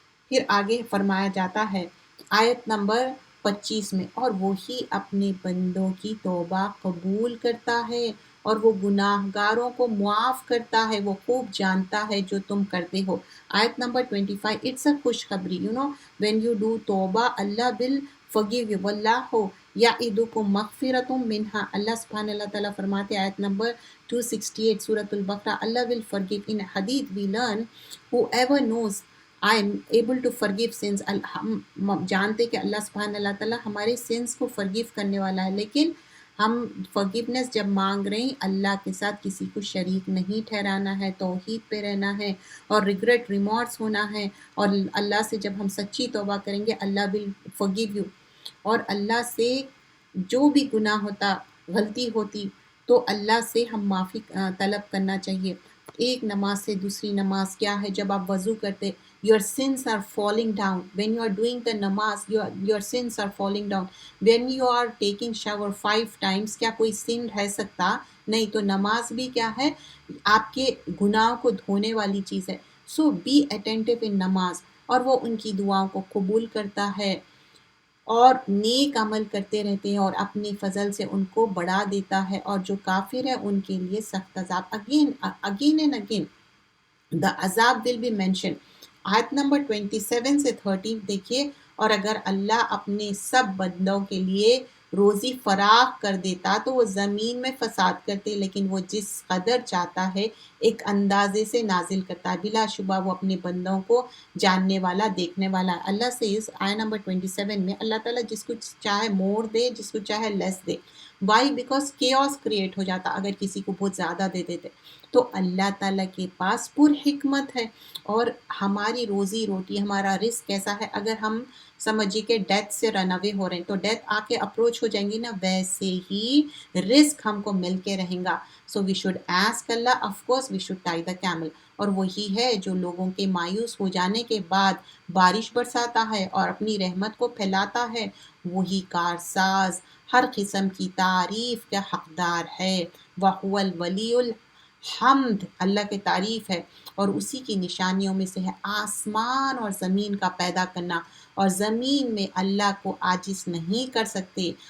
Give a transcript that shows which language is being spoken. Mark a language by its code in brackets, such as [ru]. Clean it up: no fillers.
[ur] پھر آگے فرمایا جاتا ہے آیت نمبر 25 میں، اور وہی اپنے بندوں کی توبہ قبول کرتا ہے اور وہ گناہ گاروں کو معاف کرتا ہے، وہ خوب جانتا ہے جو تم کرتے ہو. [en] آیت نمبر 25، it's a خوشخبری، when you do tauba Allah will forgive you. [ar] واللہ یعدکم مغفرۃ منہا، [ur] اللہ سبحانہ اللہ تعالیٰ فرماتے آیت نمبر 268 سورۃ البقرہ، اللہ [en] will forgive. In hadith we learn whoever knows I am able to forgive sins. [ur] ہم جانتے کہ اللہ سبحانہ اللہ تعالیٰ ہمارے سنس کو forgive کرنے والا ہے، لیکن ہم forgiveness جب مانگ رہے ہیں اللہ کے ساتھ کسی کو شریک نہیں ٹھہرانا ہے، توحید پہ رہنا ہے اور ریگریٹ ریمارس ہونا ہے، اور اللہ سے جب ہم سچی توبہ کریں گے اللہ [en] will forgive you. [ur] اور اللہ سے جو بھی گناہ ہوتا، غلطی ہوتی، تو اللہ سے ہم معافی طلب کرنا چاہیے. ایک نماز سے دوسری نماز کیا ہے، جب آپ وضو کرتے [en] your sins are falling down. When you are doing the namaz, your sins are falling down. When you are taking shower 5 times, [ur] کیا کوئی sin رہ سکتا؟ نہیں. تو نماز بھی کیا ہے، آپ کے گناہ کو دھونے والی چیز ہے. [en] So be attentive in [ur] نماز، اور وہ ان کی دعاؤں کو قبول کرتا ہے اور نیک عمل کرتے رہتے ہیں اور اپنی فضل سے ان کو بڑھا دیتا ہے، اور جو کافر ہے ان کے لیے سخت عذاب. [en] again and again the azab will be mentioned. [ur] آیت نمبر 27 سے 30 دیکھیے، اور اگر اللہ اپنے سب بندوں کے لیے روزی فراخ کر دیتا تو وہ زمین میں فساد کرتے، لیکن وہ جس قدر چاہتا ہے ایک اندازے سے نازل کرتا ہے. بلا شبہ وہ اپنے بندوں کو جاننے والا، دیکھنے والا. اللہ سے اس آیت نمبر 27 میں اللہ تعالیٰ جس کو چاہے مور دے، جس کو چاہے لیس دے. [en] Why? Because [ur] chaos کریٹ ہو جاتا اگر کسی کو بہت زیادہ دے دیتے. تو اللہ تعالیٰ کے پاس پر حکمت ہے، اور ہماری روزی روٹی، ہمارا رزق کیسا ہے. اگر ہم سمجھیے کہ ڈیتھ سے رن اوے ہو رہے ہیں تو ڈیتھ آ کے اپروچ ہو جائیں گی نا، ویسے ہی رزق ہم کو مل کے رہیں گا. [en] So we should ask Allah, of course we should tie the camel. [ur] اور وہی ہے جو لوگوں کے مایوس ہو جانے کے بعد بارش برساتا ہے اور اپنی رحمت کو پھیلاتا ہے. وہی کارساز ہر قسم کی تعریف کا حقدار ہے. [ar] وَهُوَ الْوَلِيُّ الْحَمْدِ، [ur] اللہ کی تعریف ہے، اور اسی کی نشانیوں میں سے ہے آسمان اور زمین کا پیدا کرنا، اور زمین میں اللہ کو عاجز نہیں کر سکتے.